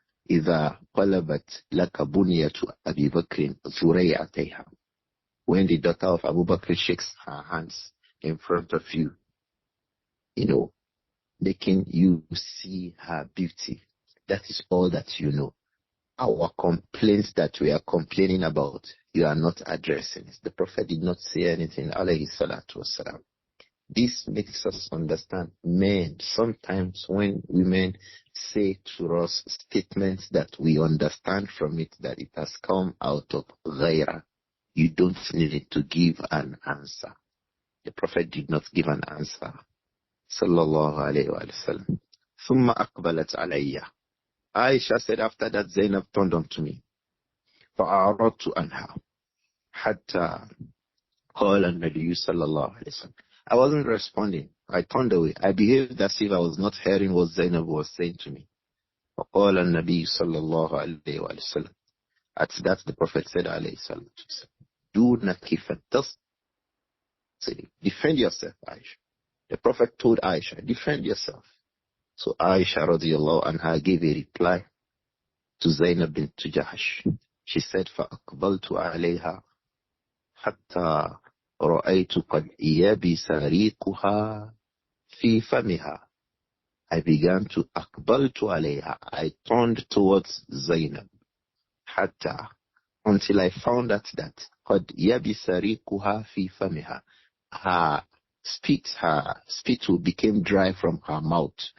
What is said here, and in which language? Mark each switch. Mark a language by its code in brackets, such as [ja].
[ar] إذا قلبت لك بنية أبي بكر ذريعتيها. [en] When the daughter of Abu Bakr shakes her hands in front of you, making you see her beauty. That is all that you know. Our complaints that we are complaining about, you are not addressing it. The Prophet did not say anything, alayhi salatu wasalam. This makes us understand men, sometimes when women say to us statements that we understand from it that it has come out of ghaira, you don't need to give an answer. The Prophet did not give an answer. [ar] Sallallahu alayhi wa sallam. ثم أقبلت علي. [en] Aisha said after that Zainab turned on to me. [ar] فأعرضت عنها حتى قال النبي صلى الله عليه وسلم. [en] I wasn't responding. I turned away. I behaved as if I was not hearing what Zainab was saying to me. [ar] فقال النبي صلى الله عليه وسلم. [en] At that the Prophet said [ar] عليه الصلاة والسلام, دونك فتصلي. [en] Defend yourself, Aisha. The Prophet told Aisha, defend yourself. So Aisha radiallahu anha gave a reply to Zainab bint Jahash. She said, [ar] فأقبلت عليها حتى رأيت قد يبس ريقها في فمها. [en] I began to [ar] أقبلت عليها. [en] I turned towards Zainab. [ar] حتى, [en] until I found out that [ar] قد يبس ريقها في فمها. [en] Her spit became dry from her mouth.